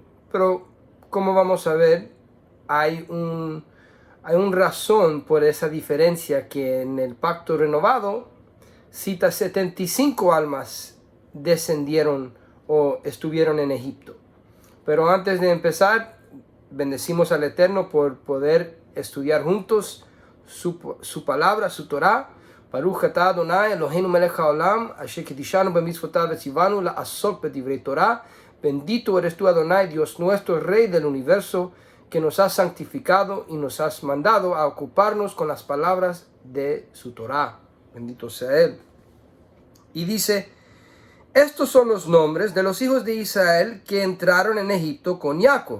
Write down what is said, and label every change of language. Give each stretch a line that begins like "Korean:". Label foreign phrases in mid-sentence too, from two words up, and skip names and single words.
Spanish: Pero como vamos a ver, hay un razón por esa diferencia, que en el Pacto Renovado cita 75 almas descendieron o estuvieron en Egipto. Pero antes de empezar, bendecimos al Eterno por poder estudiar juntos su palabra, su Torah.
Hebrew: ברוך אתה אדוני אלוהינו מלך העולם, אשר קידשנו במצוותיו וציוונו לעסוק בדברי תורה.
Spanish: Bendito eres tú, Adonai, Dios nuestro, Rey del universo, que nos has santificado y nos has mandado a ocuparnos con las palabras de su Torah. Bendito sea Él. Y dice: estos son los nombres de los hijos de Israel que entraron en Egipto con Jacob.